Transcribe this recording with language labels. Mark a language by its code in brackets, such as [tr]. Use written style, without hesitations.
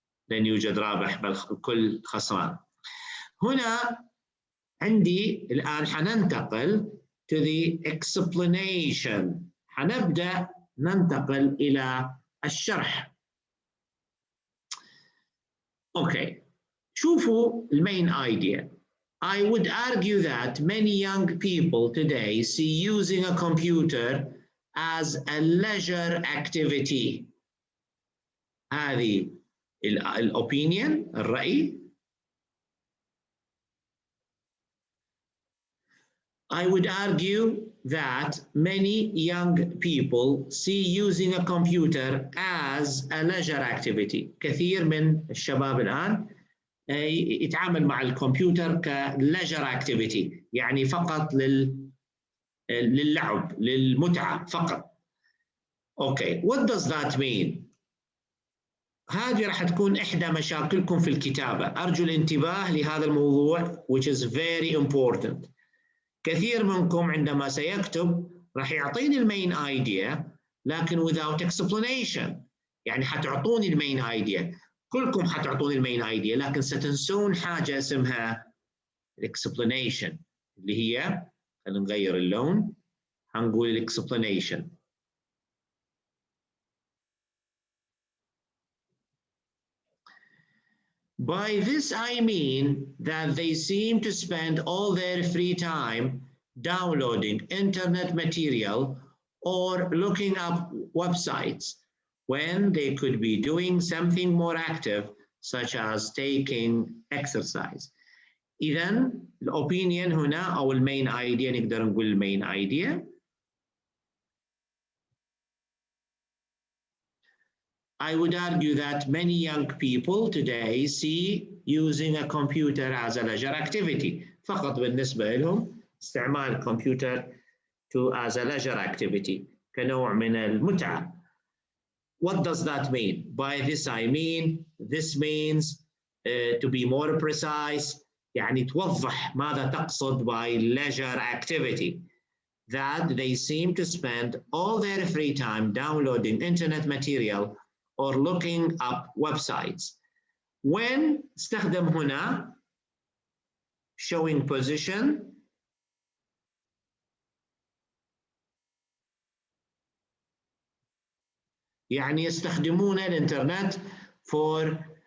[ar] لن يوجد رابح بل الكل خسران. هنا عندي الآن حننتقل [en] to the explanation. [ar] حنبدأ ننتقل إلى الشرح. [en] Okay. [ar] شوفوا المين idea. [en] I would argue that many young people today see using a computer as a leisure activity. [ar] هذه الopinion الرأي. [en] I would argue that many young people see using a computer as a leisure activity. [ar] كثير من الشباب الآن يتعامل مع الكمبيوتر كleisure activity، يعني فقط للعب، للمتعة فقط. [en] Okay, what does that mean? [ar] هذه راح تكون إحدى مشاكلكم في الكتابة. أرجو الانتباه لهذا الموضوع [en] which is very important. [ar] كثير منكم عندما سيكتب راح يعطيني المين idea لكن [en] without explanation. [ar] يعني حتعطوني المين idea، كلكم حتعطوني المين idea، لكن ستنسون حاجة اسمها explanation اللي هي، خلينا نغير اللون، هنقول explanation. [en] By this I mean that they seem to spend all their free time downloading internet material or looking up websites when they could be doing something more active such as taking exercise. [ar] إذن الopinion هنا أو المين idea، نقدر نقول المين idea. [en] I would argue that many young people today see using a computer as a leisure activity. [ar] فقط بالنسبة لهم استعمال الكمبيوتر [en] as a leisure activity [ar] كنوع من المتعة. [en] What does that mean? By this I mean, this means to be more precise، [ar] يعني توضح ماذا تقصد [en] by leisure activity. That they seem to spend all their free time downloading internet material or looking up websites [ar] when استخدم هنا [en] showing position [ar] يعني يستخدمون الإنترنت for